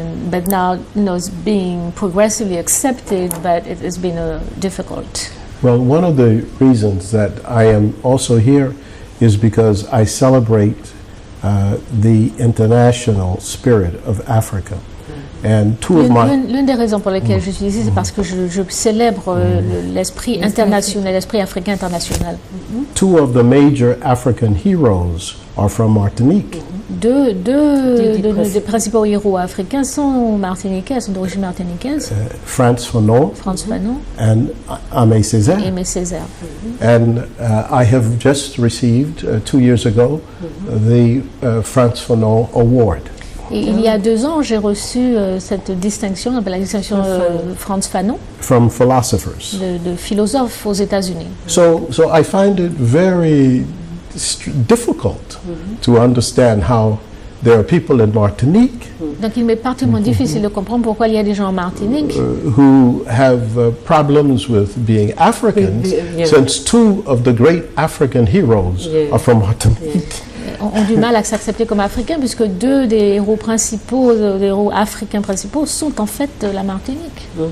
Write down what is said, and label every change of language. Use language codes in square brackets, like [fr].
[en] But now, it's being progressively accepted, but it has been difficult. Well, one of the reasons that I am also here is because I celebrate the international spirit of Africa. And [fr] l'une des raisons pour lesquelles je suis ici, c'est parce que je célèbre l'esprit international, l'esprit africain international. [en] Two of the major African heroes are from Martinique. [fr] Deux des principaux héros africains sont martiniquais, sont d'origine martiniquaise. [en] Frantz Fanon and Aimé Césaire. And I have just received 2 years ago the Frantz Fanon Award. [fr] Et il y a 2 ans, j'ai reçu cette distinction, on appelle la distinction Frantz Fanon, [en] from philosophers. [fr] de philosophes aux États-Unis. [en] So I find it very difficult to understand how there are people in Martinique [fr] Donc il m'est particulièrement difficile de comprendre pourquoi il y a des gens en Martinique [en] who have problems with being Africans, since 2 of the great African heroes are from Martinique. [fr] Ont du mal à s'accepter comme africains, puisque 2 des héros principaux, des héros africains principaux, sont en fait de la Martinique.